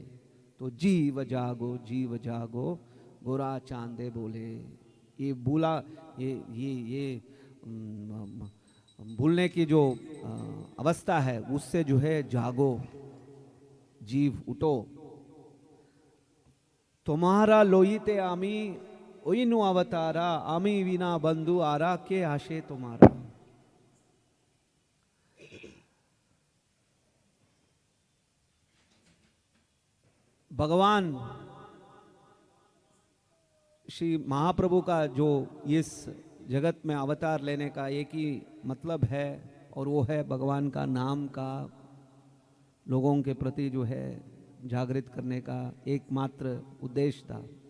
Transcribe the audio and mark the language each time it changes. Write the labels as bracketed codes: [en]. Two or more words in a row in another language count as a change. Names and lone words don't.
[hi] तो [bn] জীব জাগো গোরা চাঁদে বলে, [hi] ये भूला, ये भूलने की जो अवस्था है उससे जो है जागो, जीव उठो। [bn] তোমার লইতে আমি হইনু অবতার, আমি বিনা বন্ধু আর কে আছে তোমার। [hi] भगवान श्री महाप्रभु का जो इस जगत में अवतार लेने का एक ही मतलब है, और वो है भगवान का नाम का लोगों के प्रति जो है जागृत करने का एकमात्र उद्देश्य था।